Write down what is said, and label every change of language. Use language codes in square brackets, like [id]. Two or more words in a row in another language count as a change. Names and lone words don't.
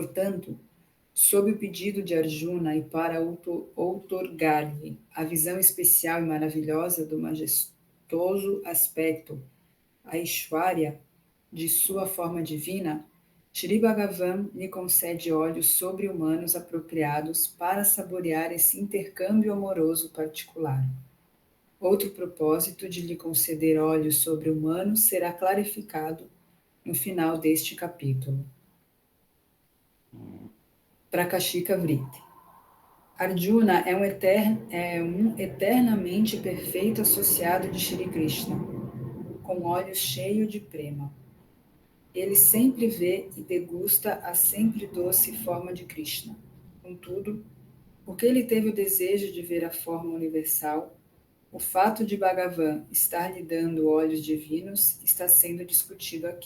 [pt] Portanto, Sob o pedido de Arjuna e para outorgar-lhe a visão especial e maravilhosa do majestoso aspecto Aishwarya de sua forma divina, Shri Bhagavan lhe concede olhos sobre-humanos apropriados para saborear esse intercâmbio amoroso particular. Outro propósito de lhe conceder olhos sobre-humanos será clarificado no final deste capítulo. Prakashika Vritti. Arjuna é um eternamente perfeito associado de Shri Krishna, com olhos cheios de prema. Ele sempre vê e degusta a sempre doce forma de Krishna. Contudo, porque ele teve o desejo de ver a forma universal, o fato de Bhagavan estar lhe dando olhos divinos está sendo discutido aqui.